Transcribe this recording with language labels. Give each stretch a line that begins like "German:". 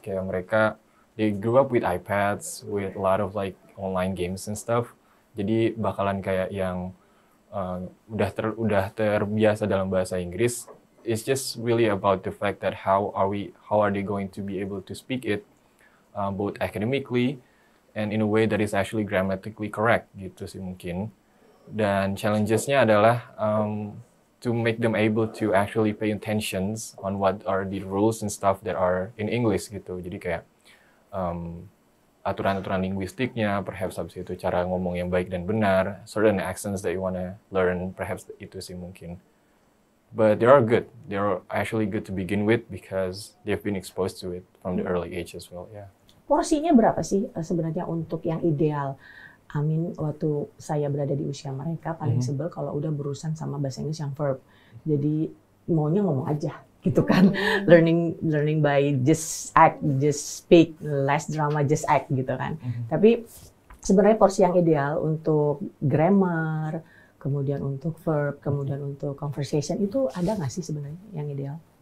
Indonesian: Kayak mereka,
English: they grew up with iPads, with a lot of like online games and stuff.
Indonesian: Jadi bakalan kayak yang udah terbiasa dalam bahasa Inggris.
English: It's just really about the fact that how are they going to be able to speak it both academically and in a way that is actually grammatically correct
Indonesian: gitu sih mungkin. Dan challenges-nya adalah
English: to make them able to actually pay attentions on what are the rules and stuff that are in English
Indonesian: gitu. Jadi kayak aturan-aturan linguistiknya, perhaps habis itu cara ngomong yang baik dan benar,
English: certain accents that you wanna learn,
Indonesian: perhaps itu sih mungkin.
English: But they are good. They are actually good to begin with because they've been exposed to it from the early age as well. Yeah.
Indonesian: Porsinya berapa sih sebenarnya untuk yang ideal? Amin, waktu saya berada di usia mereka paling sebel kalau udah berurusan sama bahasa Inggris yang verb. Jadi maunya ngomong aja gitu kan.
English: Learning by just act, just speak, less drama, just act
Indonesian: gitu kan. Tapi sebenarnya porsi yang ideal untuk grammar, kemudian untuk verb, kemudian untuk conversation, itu ada nggak sih sebenarnya yang ideal?